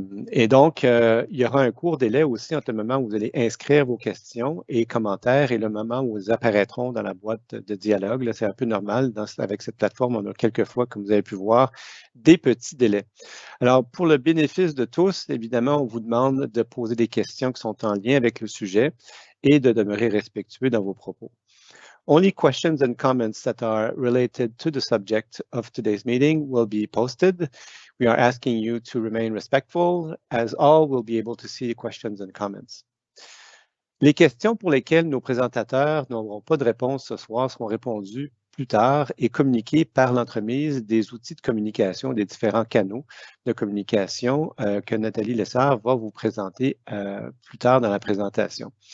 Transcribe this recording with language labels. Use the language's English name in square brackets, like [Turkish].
[French] Et donc, il y aura un court délai aussi entre le moment où vous allez inscrire vos questions et commentaires et le moment où ils apparaîtront dans la boîte de dialogue. C'est un peu normal avec cette plateforme. On a quelquefois, comme vous avez pu voir, des petits délais. Alors, pour le bénéfice de tous, évidemment, on vous demande de poser des questions qui sont en lien avec le sujet et de demeurer respectueux dans vos propos. [English] Only questions and comments that are related to the subject of today's meeting will be posted. We are asking you to remain respectful, as all will be able to see the questions and comments. [French] Les questions pour lesquelles nos présentateurs n'auront pas de réponse ce soir seront répondues plus tard et communiquées par l'entremise des outils de communication, des différents canaux de communication que Nathalie Lessard va vous présenter plus tard dans la présentation.